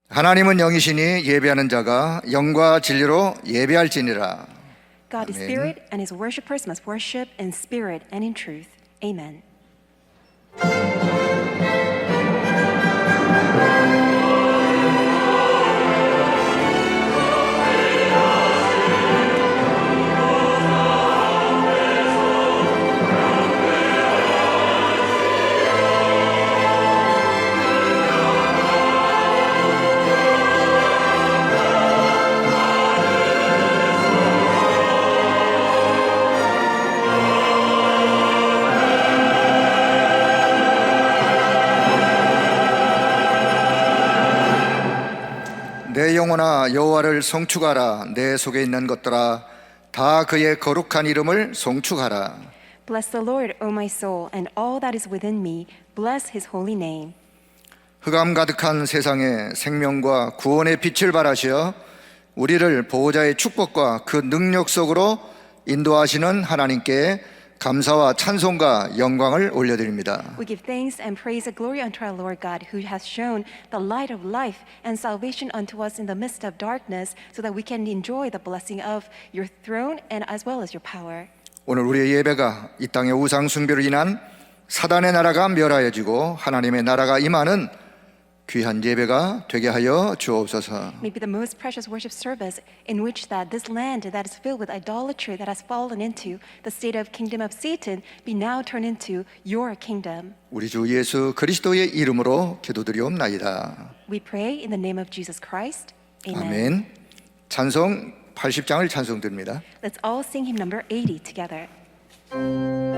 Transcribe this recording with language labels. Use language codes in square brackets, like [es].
[ko] 하나님은 영이시니 예배하는 자가 영과 진리로 예배할지니라. [en] God is [ko] 아멘. [en] spirit, and his worshippers must worship in spirit and in truth. Amen. [ko] 내 영혼아 여호와를 송축하라. 내 속에 있는 것들아 다 그의 거룩한 이름을 송축하라. [en] Bless the Lord, O my soul, and all that is within me. Bless his holy name. [ko] 흑암 가득한 세상에 생명과 구원의 빛을 발하시어 우리를 보호자의 축복과 그 능력 속으로 인도하시는 하나님께 감사와 찬송과 영광을 올려드립니다. [en] We give thanks and praise and glory unto our Lord God, who has shown the light of life and salvation unto us in the midst of darkness, so that we can enjoy the blessing of your throne and as well as your power. [ko] 오늘 우리의 예배가 이 땅의 우상 숭배로 인한 사단의 나라가 멸하여지고 하나님의 나라가 임하는 귀한 예배가 되게 하여 주옵소서. [en] May be the most precious worship service in which that this land that is filled with idolatry that has fallen into the state of kingdom of Satan be now turned into your kingdom. [ko] 우리 주 예수 그리스도의 이름으로 기도드리옵나이다. [en] We pray in the name of Jesus Christ. Amen. [ko] 아멘. 찬송 80장을 찬송드립니다. [en] Let's all sing hymn number 80 together.